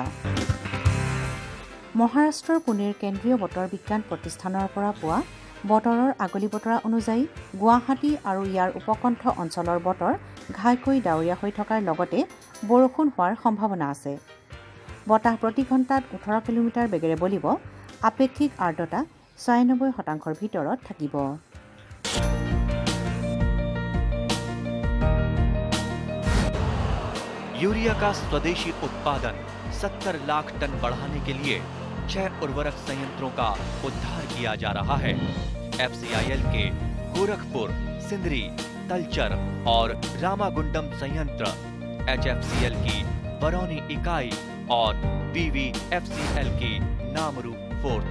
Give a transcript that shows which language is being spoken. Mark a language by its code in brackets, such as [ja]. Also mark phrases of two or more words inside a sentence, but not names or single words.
[as] মহাৰাষ্ট্ৰৰ পুনেৰ কেন্দ্ৰীয় বতৰ বিজ্ঞান প্ৰতিষ্ঠানৰ পৰা পোৱা বতৰৰ আগলি বতৰা অনুযায়ী গুৱাহাটী আৰু ইয়াৰ উপকণ্ঠ অঞ্চলৰ বতৰ ঘাইকৈ ডাৱৰীয়া হৈ থকাৰ লগতে বৰষুণ হোৱাৰ সম্ভাৱনা আছে। বতাহ প্ৰতি ঘণ্টাত 18 কিলোমিটাৰ বেগেৰে বলিব। আপেক্ষিক আৰ্দ্ৰতা 96% ভিতৰত থাকিব। [hi] यूरिया का स्वदेशी उत्पादन 70 लाख टन बढ़ाने के लिए 6 उर्वरक संयंत्रों का उद्धार किया जा रहा है। FCIL के गोरखपुर, सिंदरी, तलचर और रामागुंडम संयंत्र, HFCL की बरौनी इकाई और BVFCL की नामरू फोर्थ।